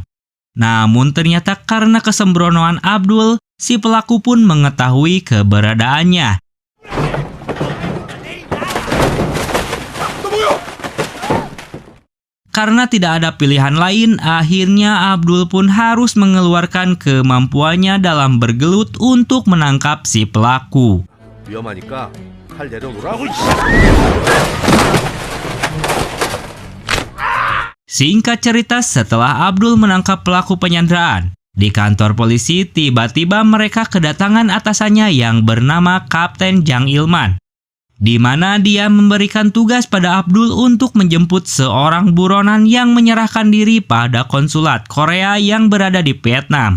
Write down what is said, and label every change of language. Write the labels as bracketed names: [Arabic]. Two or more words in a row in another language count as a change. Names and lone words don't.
[Indonesian] Namun ternyata karena kesembronoan Abdul, si pelaku pun mengetahui keberadaannya. Karena tidak ada pilihan lain, akhirnya Abdul pun harus mengeluarkan kemampuannya dalam bergelut untuk menangkap si pelaku. [Korean] 위험하니까 칼 내려놓으라고. [Indonesian] Singkat cerita, setelah Abdul menangkap pelaku penyanderaan, di kantor polisi tiba-tiba mereka kedatangan atasannya yang bernama Kapten Jang Il-man, di mana dia memberikan tugas pada Abdul untuk menjemput seorang buronan yang menyerahkan diri pada konsulat Korea yang berada di Vietnam.